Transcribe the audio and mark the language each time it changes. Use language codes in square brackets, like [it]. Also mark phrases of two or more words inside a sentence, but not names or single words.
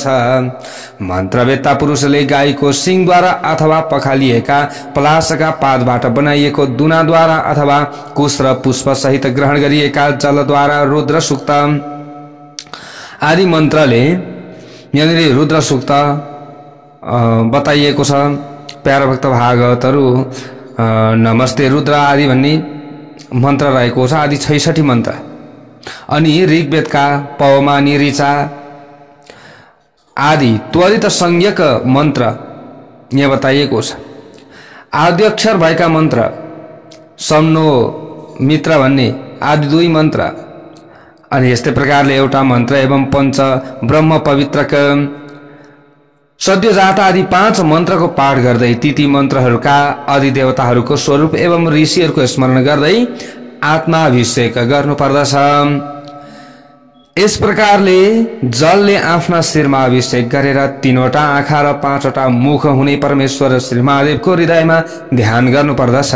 [ne] मन्त्रवेत्ता पुरुषले गाईको सिङद्वारा अथवा पखालिएका पलासका पातबाट बनाइएको दुनाद्वारा अथवा कुश र पुष्प सहित ग्रहण गरिएका जलद्वारा रुद्र सूक्त आदि मन्त्रले, यहाँनिर रुद्र सूक्त बताइएको छ। प्यारा भक्त भागवतहरू नमस्ते रुद्र आदि भन्ने मन्त्र रहेको छ, आदि 66 मन्त्र। अनि ऋग्वेदका पवमानी, ऋचा आदि त्वरित संज्ञक मन्त्र यहाँ बताइएको छ। आद्याक्षर भएका मन्त्र सम्नो, मित्र भन्ने आदि 2 मन्त्र। अनि यस्तै प्रकारले एउटा मन्त्र एवं पंच ब्रह्म पवित्रक सद्योजात आदि 5 मन्त्रको पाठ गर्दै ती मन्त्रहरूका अधिदेवताहरूको स्वरूप एवं ऋषिहरूको स्मरण गर्दै आत्माभिषेक गर्नुपर्दछ। यस प्रकारले जलले आफ्ना शिरमा अभिषेक गरेर 3वटा आँखा र 5वटा मुख हुने परमेश्वर श्री महादेवको हृदयमा ध्यान गर्नुपर्दछ।